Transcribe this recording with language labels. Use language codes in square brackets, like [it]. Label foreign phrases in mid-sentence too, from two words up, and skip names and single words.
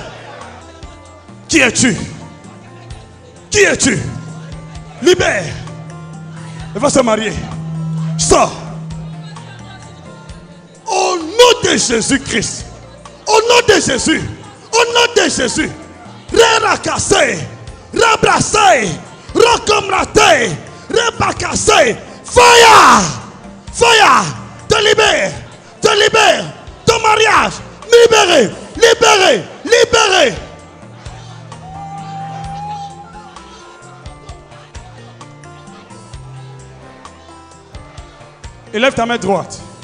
[fr] Qui es-tu? Qui es-tu? Libère. Elle va se marier. Sors. Au nom de Jésus-Christ. Au nom de Jésus. Au nom de Jésus. Réracassé. Rabrassé. Recomraté. Rebacassé. [en] Fire. Fire. [fr] Te libère. Te libère. Ton mariage. Libéré. Libéré. Libéré. Élève ta main droite.